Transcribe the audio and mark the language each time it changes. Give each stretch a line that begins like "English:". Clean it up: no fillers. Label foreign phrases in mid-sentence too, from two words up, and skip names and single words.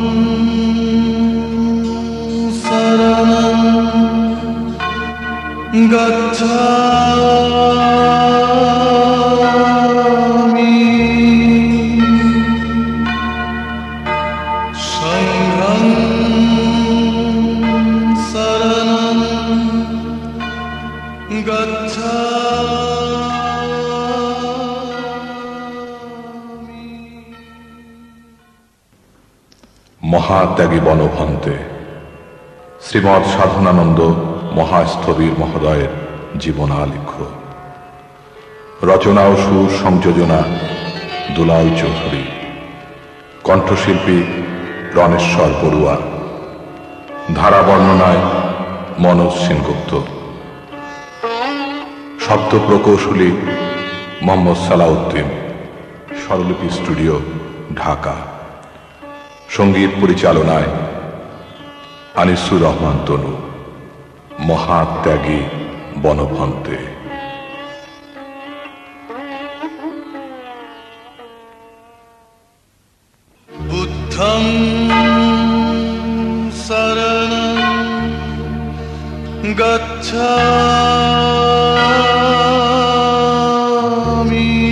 Pali: शरणं गच्छामि संघं शरणं गच्छामि।
Bangla: মহাত্যাগী বনভন্তে শ্রীমৎ সাধনানন্দ মহাস্থবির মহোদয়ের জীবনালেখ্য। রচনা ও সুর সংযোজনা দুলাল চৌধুরী। কণ্ঠশিল্পী রণেশ্বর বড়ুয়া। ধারা বর্ণনায় মনোজ সেনগুপ্ত। শব্দ প্রকৌশলী মোহাম্মদ সালাউদ্দিন। স্বরলিপি স্টুডিও, ঢাকা। সঙ্গীত পরিচালনায় আনিসুর রহমান তনু। মহাত্যাগী বনভন্তে।
Pali: बुद्धं शरणं गच्छामि